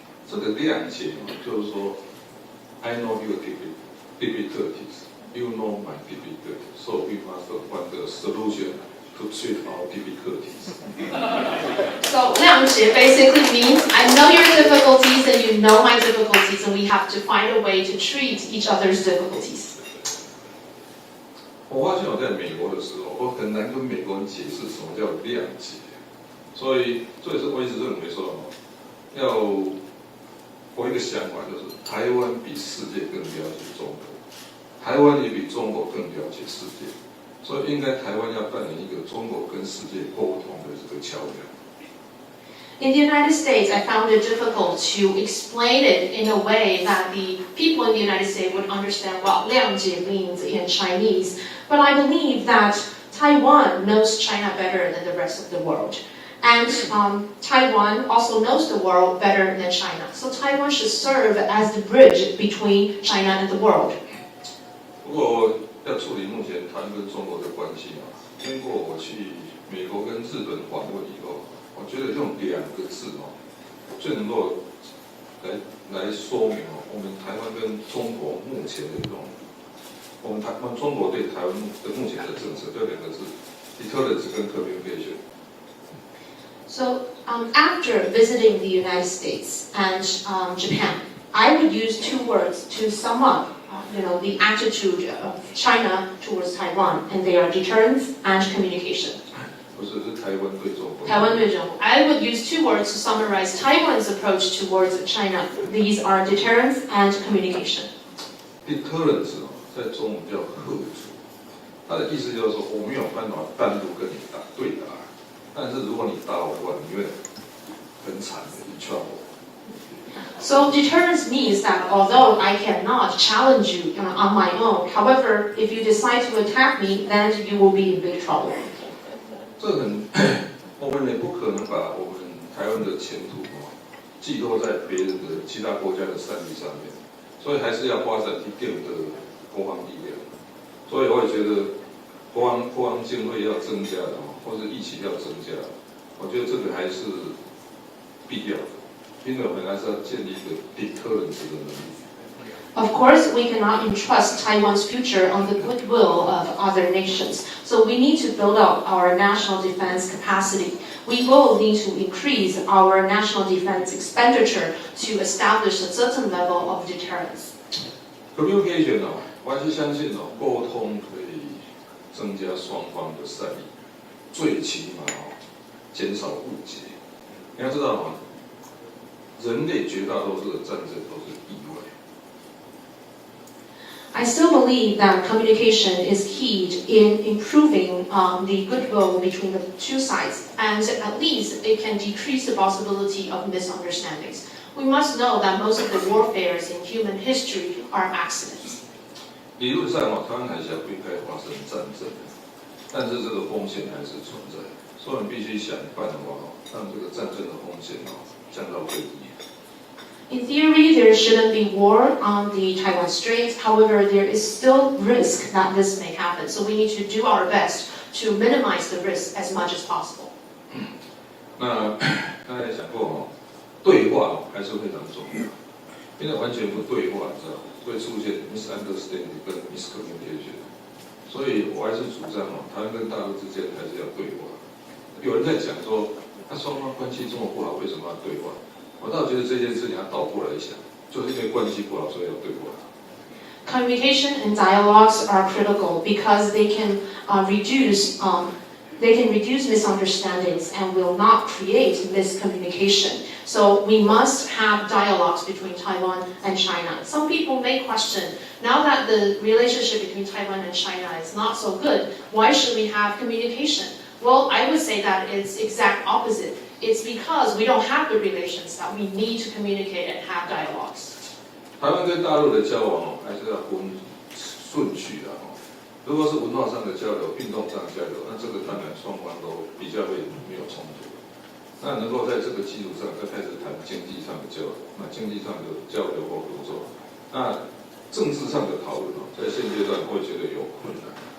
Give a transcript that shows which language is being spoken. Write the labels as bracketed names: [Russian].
[Chinese] 这个谅解就是说 [English] I know your difficulties, you know my difficulties, so we must find a solution to treat our difficulties. So 谅解 basically means I know your difficulties and you know my difficulties, and we have to find a way to treat each other's difficulties. [Chinese] 我发现我在美国的时候，我很难跟美国人解释什么叫谅解，所以这也是我一直认为说，我一个想法就是，台湾比世界更了解中国，台湾也比中国更了解世界。所以应该台湾要扮演一个中国跟世界沟通的这个桥梁。 [English] In the United States, I found it difficult to explain it in a way that the people in the United States would understand what 谅解 means in Chinese. But I believe that Taiwan knows China better than the rest of the world. And Taiwan also knows the world better than China. So Taiwan should serve as the bridge between China and the world. [Chinese] 不过要处理目前台湾跟中国的关系经过我去美国跟日本访问以后，我觉得用2个字最能够来说明我们台湾跟中国目前的我们中国对台湾的目前的政策，这2个字 deterrence 跟 communication。 [English] So after visiting the United States and Japan, I would use 2 words to sum up the attitude of China towards Taiwan, and they are deterrence and communication. [Chinese] 不是台湾对中国。台湾对中国 [English] I would use 2 words to summarize Taiwan's approach towards China. These are deterrence and communication. [Chinese] Deterrence 在中文叫嚇阻，它的意思就是说我没有办法单独跟你对打，但是如果你打我的话，你会很惨的 [English] in trouble。 So deterrence means that although I cannot challenge you on my own, however, if you decide to attack me, then you will be in big trouble. [Chinese] 我们也不可能把我们台湾的前途寄托在别人的其他国家的善意上面，所以还是要发展一定的国防力量。所以我也觉得国防经费要增加的，或者疫情要增加，我觉得这个还是必要的。因为我们还是要建立一个 deterrence 的能力。 [English] Of course, we cannot entrust Taiwan's future on the goodwill of other nations. So we need to build up our national defense capacity. We will need to increase our national defense expenditure to establish a certain level of deterrence. [Chinese] Communication 我还是相信沟通可以增加双方的善意，最起码减少误解。你要知道人类绝大多数的战争都是意外。 [English] I still believe that communication is key in improving the goodwill between the 2 sides, and at least it can decrease the possibility of misunderstandings. We must know that most of the warfares in human history are accidents. [Chinese] 理论上台湾海峡不应该发生战争，但是这个风险还是存在，所以我们必须想办法让这个战争的风险降到最低。 [English] In theory, there shouldn't be war on the Taiwan Straits. However, there is still risk that this may happen. So we need to do our best to minimize the risk as much as possible. [Chinese] 那刚才讲过对话还是非常重要，因为完全不对话，你知道会出现 misunderstanding 跟 miscommunication。所以我还是主张台湾跟大陆之间还是要对话。有人在讲说，双方关系这么不好，为什么要对话？我倒觉得这件事情要倒过来想，就是因为关系不好，所以要对话。 [English] Communication and dialogues are critical because they can reduce they can reduce misunderstandings and will not create miscommunication. So we must have dialogues between Taiwan and China. Some people may question, now that the relationship between Taiwan and China is not so good, why should we have communication? Well, I would say that it's exact opposite. It's because we don't have the relations that we need to communicate and have dialogues. [Chinese] 台湾跟大陆的交往还是要分顺序的如果是文化上的交流、运动上的交流，那这个当然双方都比较会没有冲突。那能够在这个基础上再开始谈经济上的交流，那经济上的交流或合作，那政治上的讨论在现阶段会觉得有困难。